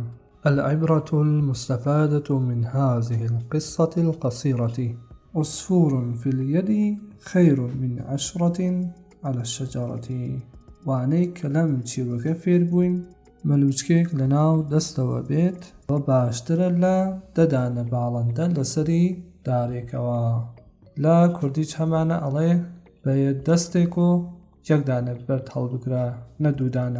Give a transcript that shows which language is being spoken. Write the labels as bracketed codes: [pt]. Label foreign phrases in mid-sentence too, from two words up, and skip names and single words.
[ar] العبرة المستفادة من هذه القصة القصيرة عصفور في اليد خير من 10 على الشجرة. [ckb] وانەی کە لەم چیرۆکە فێر بووین مەلوچکێک لەناو دەستەوە بێت و باشترە لە 10 دانە باڵندە لەسەری دارێکەوە. لە کوردیش هەمانە ئەڵێ بە دەستێک و 1 دانە بەرد هەڵبگرە نە 2 دانە.